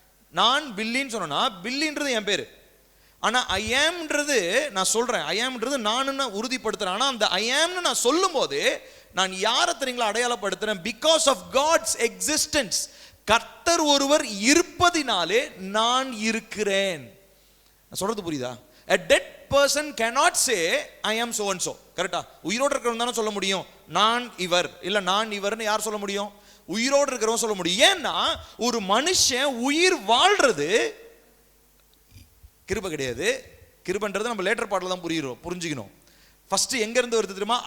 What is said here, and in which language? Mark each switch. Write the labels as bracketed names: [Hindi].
[Tamil] நான் பில்லின்னு சொன்னா பில்லின்றது என் பேரு. ஆனா ஐ ஆம்ன்றது நான் சொல்றேன், ஐ ஆம்ன்றது நான் உறுதிப்படுத்துறேன். ஆனா அந்த ஐ ஆம்னு நான் சொல்லும் போது நான் யாரை தெரியுங்களா அடையாளப்படுத்துறேன்? [English] Because of God's existence. [Tamil] கர்த்தர் ஒருவர் இருப்பதினாலே நான் இருக்கிறேன். நான் சொல்றது புரியுதா? [English] A dead person cannot say I am so and so. [Tamil] கரெக்டா? உயிரோடு இருக்கிறவன் தானே சொல்ல முடியும் நான் இவர், இல்ல நான் இவர்னு யார் சொல்ல முடியும்? உயிரோடு இருக்கிறவன் சொல்ல முடியும். ஏன்னா ஒரு மனுஷன் உயிர் வாழ்றது கிருபை கிடையாது. கிருபைன்றது நம்ம லேட்டர் பாட்டில் தான் புரிஞ்சுக்கணும். ஃபர்ஸ்ட் எங்க இருந்து வருது தெரியுமா?